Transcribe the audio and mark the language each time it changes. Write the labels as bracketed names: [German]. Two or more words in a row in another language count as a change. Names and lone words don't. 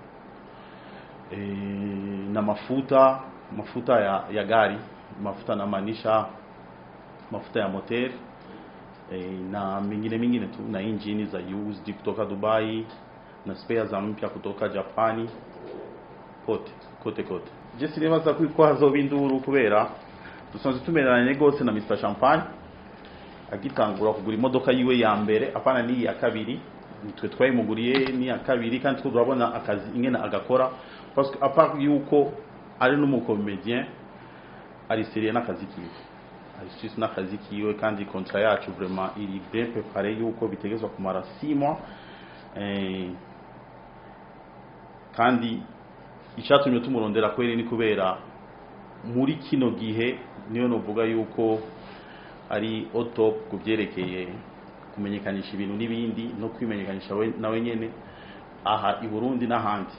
[Swahili] na mafuta ya gari, mafuta na maanisha mafuta ya motor, na mingine tu, na engine za used kutoka Dubai, na spare za mpya kutoka Japani kote. [Rundi] Je sinibaza ko hazoba induru kubera dusanzwe tumeranye gose na Mr Champagne agitangura kugura imodoka yiwe ya mbere apana ni ya kabiri, nitwe twayimuguriye ni ya kabiri kandi turabona akazi ingena agakora [French] parce que [Rundi] apart yuko ari n'umukomedien ari serieux n'akazi kiwe, ari serieux n'akazi kiwe kandi contrat yacu vraiment iri [French] bien préparé [Rundi] yuko bitegezwa kumara 6 mois kandi icyatumye tumurondera kweri ni kubera muri kino gihe niyo novuga yuko ari top kubyerekeye kumenyekanisha ibintu n'ibindi no kwimenyekanisha nawe nyene aha i Burundi n'ahandi.